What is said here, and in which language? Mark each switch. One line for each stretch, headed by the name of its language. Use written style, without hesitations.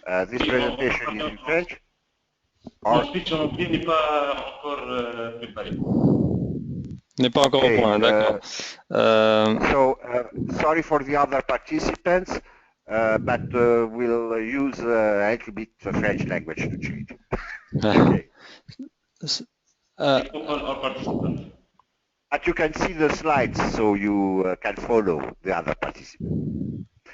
English: This presentation is in French.
French: Mon speech en anglais n'est pas encore préparé. N'est pas encore au point, d'accord.
English: So, sorry for the other participants, but we'll use a little bit the French language to change. Okay. All participants. But you can see the slides, so you can follow the other participants.